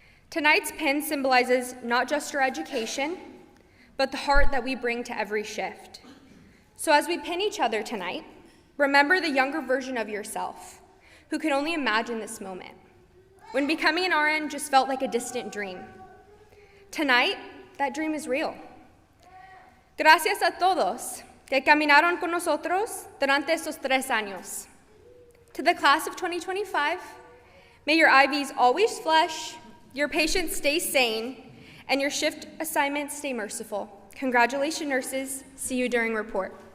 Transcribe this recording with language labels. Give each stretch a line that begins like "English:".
English: Tonight's pin symbolizes not just our education, but the heart that we bring to every shift. So as we pin each other tonight, remember the younger version of yourself who could only imagine this moment, when becoming an RN just felt like a distant dream. Tonight, that dream is real.
Spanish: Gracias a todos que caminaron con nosotros durante estos 3 años.
English: To the class of 2025, may your IVs always flush, your patients stay sane, and your shift assignments stay merciful. Congratulations, nurses. See you during report.